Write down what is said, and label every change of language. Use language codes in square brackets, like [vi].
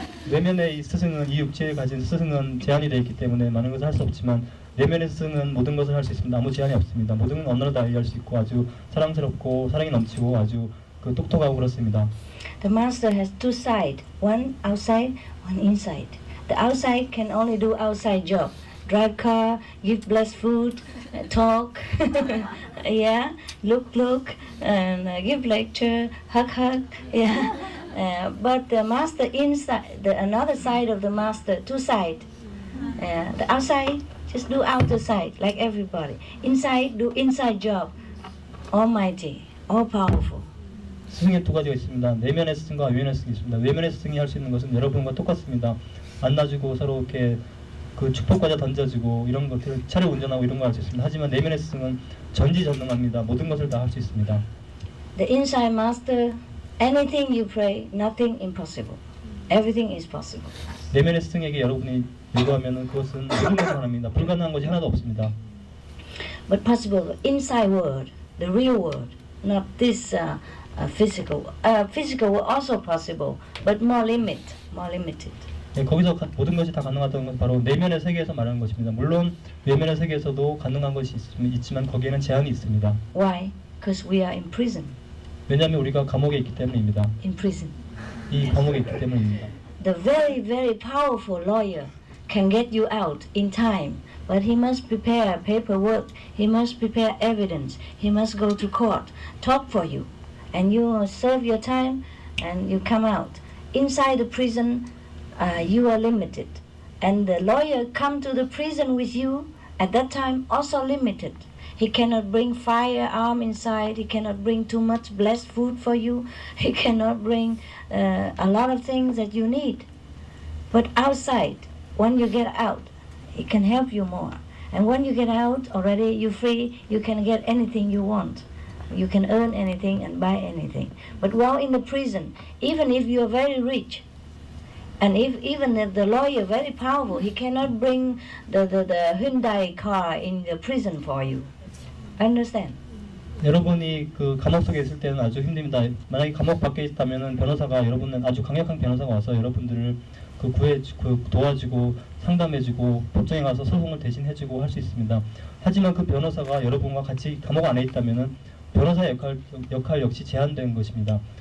[ko] 내면의 이 스승은 이 육체에 가진 스승은 제한이 되어 있기 때문에 많은 것을 할 수 없지만 내면의 스승은 모든 것을 할 수 있습니다. 아무 제한이 없습니다. 모든 언어를 다 이해할 수 있고 아주 사랑스럽고 사랑이 넘치고 아주 똑똑하고 그렇습니다. [en] The master has two sides, one outside, one inside. The outside can only do outside job. Drive car, give blessed food, talk, yeah, look, and give lecture, hug, yeah. But the master inside, another side of the master, two sides. The outside, just do outer side, like everybody. Inside, do inside job. Almighty, all powerful. [ko] 스승의 두 가지가 있습니다. 내면의 스승과 외면의 스승이 있습니다. 외면의 스승이 할 수 있는 것은 여러분과 똑같습니다. 안아주고 서로 이렇게 그 축복과자 던져주고 이런 것들을 차를 운전하고 이런 걸 할 수 있습니다. 하지만 내면의 스승은 전지전능합니다. 모든 것을 다 할 수 있습니다. [en] The inside master, anything you pray, nothing impossible. Everything is possible. [ko] 내면의 스승에게 여러분이 요구하면 그것은 모든 것을 가능합니다. 불가능한 것이 하나도 없습니다. [en] But possible inside world, the real world, not this physical. Physical will also possible, but more limited. [ko] 네, 거기서 모든 것이 다 가능하다는 건 바로 내면의 세계에서 말하는 것입니다. 물론 외면의 세계에서도 가능한 것이 있지만 거기에는 제한이 있습니다. [en] Why? Because we are in prison. [ko] 왜냐하면 우리가 감옥에 있기 때문입니다. [en] In prison. [ko] 이 감옥에 있기 때문입니다. [en] The very, very powerful lawyer can get you out in time, but he must prepare paperwork, he must prepare evidence, he must go to court, talk for you, and you serve your time and you come out. Inside the prison, you are limited, and the lawyer come to the prison with you at that time also limited. He cannot bring firearm inside, he cannot bring too much blessed food for you, he cannot bring a lot of things that you need. But outside, when you get out, he can help you more. And when you get out, already you're free, you can get anything you want. You can earn anything and buy anything. But while in the prison, even if you are very rich, and even if the lawyer very powerful, he cannot bring the Hyundai car in the prison for you. Understand? [ko] 여러분이 그 감옥 속에 있을 때는 아주 힘듭니다. 만약에 감옥 밖에 있다면은 변호사가 여러분은 아주 강력한 변호사가 와서 여러분들을 도와주고 상담해주고 법정에 가서 소송을 대신해주고 할 수 있습니다. 하지만 그 변호사가 여러분과 같이 감옥 안에 있다면은 변호사의 역할 역시 제한된 것입니다.